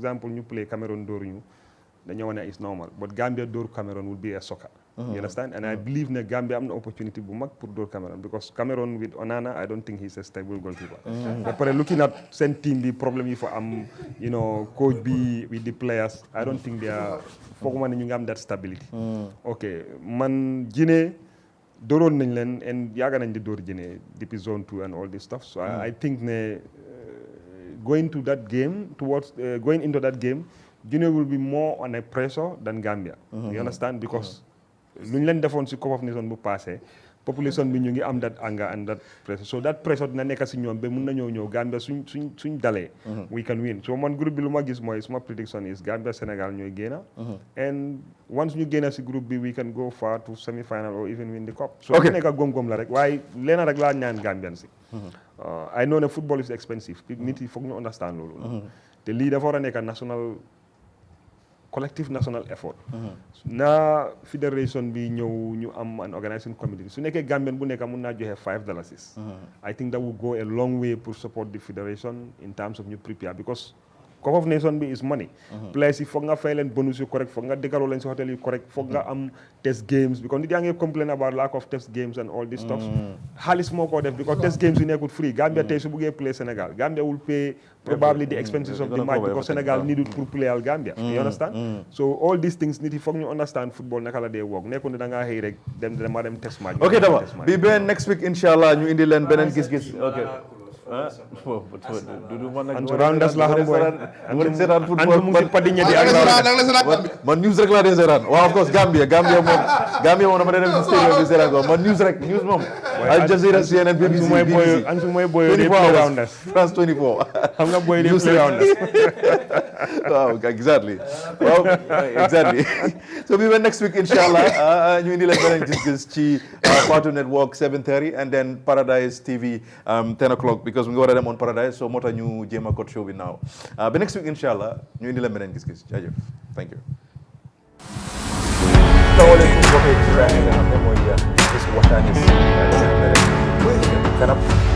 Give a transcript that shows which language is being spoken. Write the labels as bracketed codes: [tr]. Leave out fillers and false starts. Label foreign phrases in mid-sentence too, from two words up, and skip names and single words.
[en] example ñu play Cameroon [wo] dóor ñu dañoo wane [en] is normal but Gambia dóor Cameroon will be a soccer you understand and I believe [wo] ne Gambia am na [en] opportunity [wo] bu mag pour dóor [en] Cameroon because Cameroon with Onana I don't think he's a stable goalkeeper [wo] ba pare [en] looking at seen team [wo] bi problème yi fa am coach bi [en] with the players I don't think they are [wo] fooguma ne ñu ngi am [en] that stability [wo] ok man Guinée dooroon nañ leen [en] and [wo] yaaga nañ di door Guinée depuis zone 2 [en] and all this stuff so I think ne going into that game Guinea will be more on a pressure than Gambia you understand because [wo] lu ñu leen defoon si [en] Cup of Nations [wo] bu passé population bi ñu ngi am [en] that anger and that pressure so that pressure [wo] dina nekk si ñoom ba mun nañoo ñëw Gambia suñ dalee [en] we can win so [wo] man groupe bi lu ma gis mooy suma [en] prediction is Gambia Sénégal [wo] ñooy génna and once ñu génna si groupe bi [en] we can go far to semi-final or even win the cup so [wo] lu nekk góom-góom la rek waaye leena rek laa ñaan Gambian si [en] I know [wo] ne [en] football is expensive [wo] nit yi foog ñu understand loolu te lii dafa war a nekk [en] national collective national effort. [wo] na fédération bi ñëw ñu am [en] an organisation committee [wo] su nekkee Gambian bu nekk mun naa joxe $5. [en] I think that will go a long way pour support the federation in terms of ñu prepare because Cup of Nation bi is money. Players [wo] yi foog nga fay leen bonus yu correct foog nga dëkkaloo leen si hotel yu correct foog nga am [en] test games because [wo] nit yaa ngi [en] complain about lack of test games and all this stuff. [wo] xaalis moo ko def [en] because test games [wo] yu nekkul [en] free. Gambia [wo] tey su buggee [en] play Sénégal Gambia will pay probably the expenses of the match because Sénégal needed pour play al Gambia. You understand? So all these things [wo] nit yi foog ñu understand football naka la dee work nekkul ne da ngaa xëy rek dem test match. ok dama bi beneen next week inshallah ñu indi leen beneen gis-gis. ok Ansu rounders la xam boy Ansu mu ngi padiñe di ak man news rek laa dee seetaan waaw of course Gambia moom dama dee dem si stadium bi seetaan ko man news moom Al Jazeera CNN BBC Ansu mooy boy di play rounders France 24 xam nga boy di play rounders waaw exactly [en] so we will next week [wo] inshallah ñu indi leen beneen gis-gis ci Cartoon Network 7:30 [en] and then [wo] Paradise TV [en] 10 o'clock because we [wo] war a dem on Paradise so moo tax ñu jéem a cut show bi now ba next week inshallah ñu indi leen beneen gis-gis jaajëf [en] thank you [wo] tawale fu bokkee ci nga xam ne mooy gis waxtaane si kanam